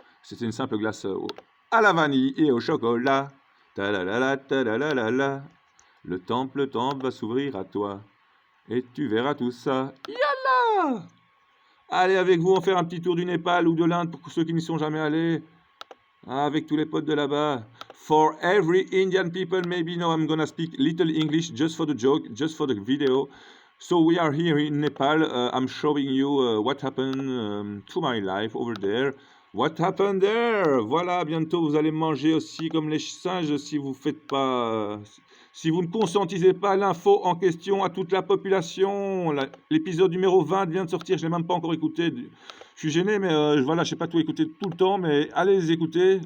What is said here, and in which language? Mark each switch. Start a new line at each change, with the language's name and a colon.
French: C'était une simple glace à la vanille et au chocolat. Ta-la-la-la, ta-la-la-la-la. Le temple va s'ouvrir à toi. Et tu verras tout ça. Yalla! Allez, avec vous, on fait un petit tour du Népal ou de l'Inde pour ceux qui n'y sont jamais allés. Avec tous les potes de là-bas.
English: For every Indian people, maybe now I'm gonna speak little English just for the joke, just for the video. So we are here in Nepal. I'm showing you what happened to my life over there. What happened there?
French: Voilà, bientôt vous allez manger aussi comme les singes si vous faites pas, si vous ne conscientisez pas l'info en question à toute la population. L'épisode numéro 20 vient de sortir, je l'ai même pas encore écouté. Je suis gêné, mais voilà, je sais pas tout écouter tout le temps, mais allez les écouter.